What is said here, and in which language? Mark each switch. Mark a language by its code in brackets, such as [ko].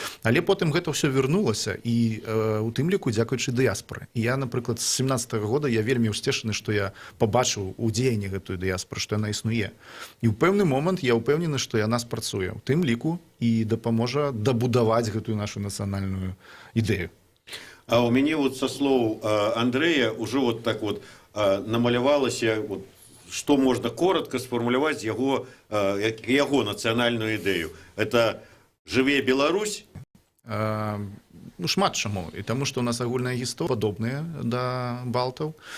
[be] Але потым гэта ўсё вярнулася, і у тым ліку дзякуючы дыяспоры. І я, напрыклад, з 17-го года я вельмі ўсцешаны, што я пабачыў у дзеянні гэтую дыяспору, што яна існуе. І ў пэўны момант я ўпэўнены, што яна спрацуе. У тым ліку і дапаможа дабудаваць гэтую нашу нацыянальную ідэю. А у мяне [ru] вот со слов Андрэя уже вот так вот намалявалася, вот, что можно коротко сформулировать его нацыянальную ідэю. Это [be] «Жыве Беларусь». Ну, шмат чаму. І таму, што у нас агульная гісторыя падобная да балтаў.